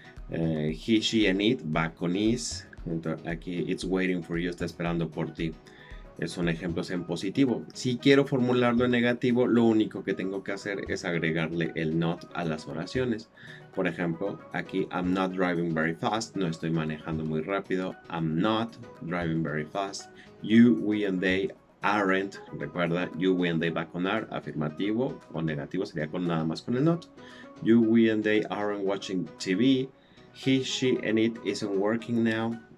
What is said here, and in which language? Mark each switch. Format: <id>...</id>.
<en>He, she and it</en> <es>va con</es> <en>is.</en> <es>Entonces, aquí</es> <en>it's waiting for you,</en> <es>está esperando por ti. Son ejemplos en positivo. Si quiero formularlo en negativo, lo único que tengo que hacer es agregarle el not a las oraciones. Por ejemplo, aquí</es> <en>I'm not driving very fast.</en> <es>No estoy manejando muy rápido.</es> <en>I'm not driving very fast. You, we and they aren't.</en> <es>Recuerda,</es> <en>you, we and they</en> <es>va con</es> <en>are.</en> <es>Afirmativo o negativo sería nada más con el not.</es> <en>You, we and they aren't watching TV. He, she and it isn't working now.</en>